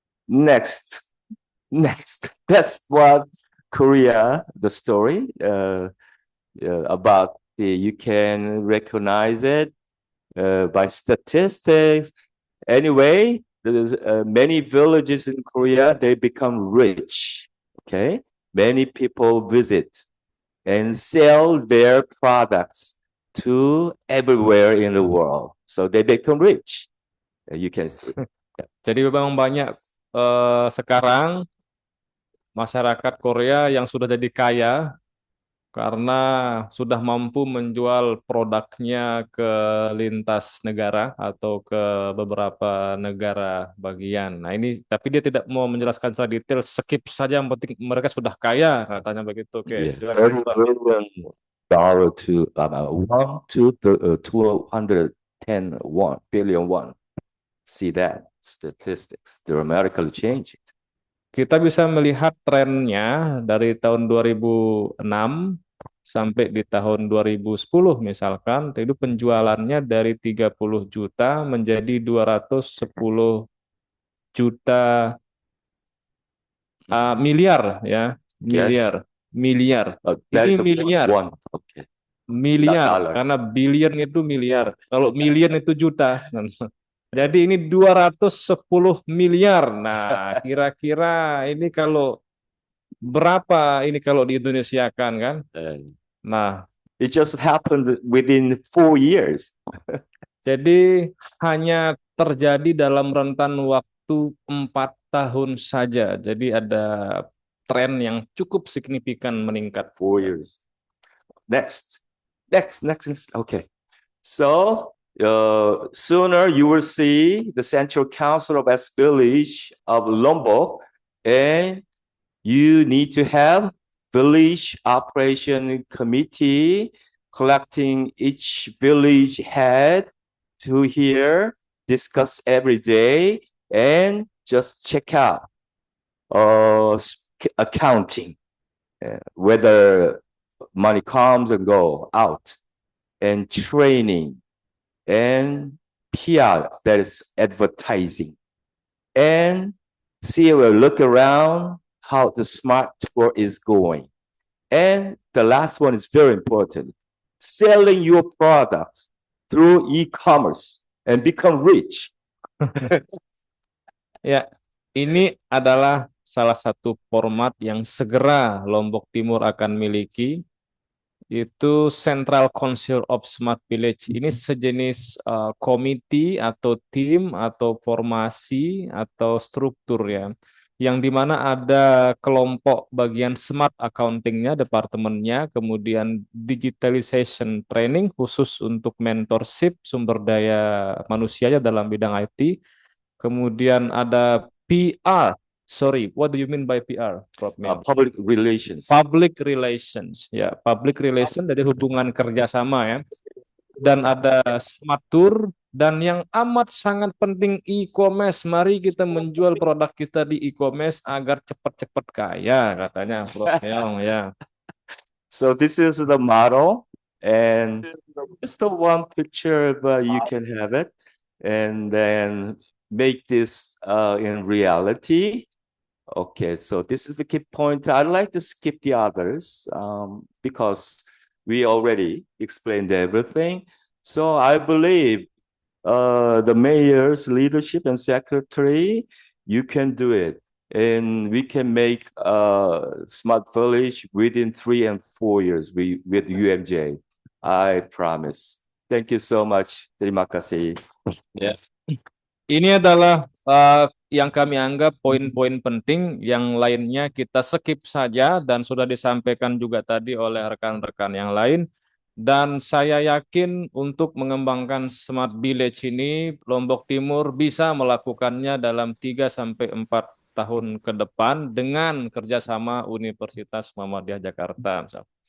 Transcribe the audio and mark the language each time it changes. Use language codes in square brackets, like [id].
[en] That's what Korea, the story about you can recognize it by statistics. Anyway, there's many villages in Korea, they become rich. Okay. Many people visit and sell their products to everywhere in the world. So they become rich. You can see. [id] Jadi memang banyak sekarang masyarakat Korea yang sudah jadi kaya karena sudah mampu menjual produknya ke lintas negara atau ke beberapa negara bagian. Nah ini, tapi dia tidak mau menjelaskan secara detail, skip saja, yang penting mereka sudah kaya, katanya begitu. Oke, silakan, Pak. [en] $1 to 210 billion won. See that statistics dramatically changed. [id] Kita bisa melihat trennya dari tahun 2006 sampai di tahun 2010 misalkan, itu penjualannya dari 30 juta menjadi 210 juta miliar, ya, miliar. Ini miliar. [en] Okay. [id] Miliar, karena billion itu miliar. Kalau million itu juta. Jadi ini 210 miliar. Nah, kira-kira ini kalau berapa ini kalau di Indonesia kan? Nah, [en] it just happened within 4 years. [id] Jadi hanya terjadi dalam rentan waktu 4 tahun saja. Jadi ada tren yang cukup signifikan meningkat. [en] 4 years. Next. Okay. So sooner you will see the Central Council of S Village of Lombok, and you need to have village operation committee collecting each village head to here, discuss every day, and just check out accounting, whether money comes and go out, and training, and PR, that is advertising, and see, we'll look around how the smart tour is going. And the last one is very important, selling your products through e-commerce and become rich. [id] Ya, ini adalah salah satu format yang segera Lombok Timur akan miliki, itu Central Council of Smart Village. Ini sejenis komite atau tim atau formasi atau struktur, ya, yang dimana ada kelompok bagian smart accountingnya, departemennya, kemudian digitalization training khusus untuk mentorship sumber daya manusianya dalam bidang IT, kemudian ada PR. [en] Sorry, what do you mean by PR, Prof. Public relations. [id] Public relations, ya, public relation dari hubungan kerjasama, ya. Dan ada smart tour, dan yang amat sangat penting e-commerce. Mari kita menjual produk kita di e-commerce agar cepat-cepat kaya, katanya Prof. Meong, ya. [en] So this is the model, and just the one picture, but you can have it, and then make this in reality. Okay, so this is the key point. I'd like to skip the others because we already explained everything. So I believe the mayor's leadership and secretary, you can do it. And we can make a smart village within 3 and 4 years with UMJ. I promise. Thank you so much. [id] Terima kasih. Ya. Ini adalah yang kami anggap poin-poin penting, yang lainnya kita skip saja dan sudah disampaikan juga tadi oleh rekan-rekan yang lain. Dan saya yakin untuk mengembangkan Smart Village ini, Lombok Timur bisa melakukannya dalam 3-4 tahun ke depan dengan kerjasama Universitas Muhammadiyah Jakarta.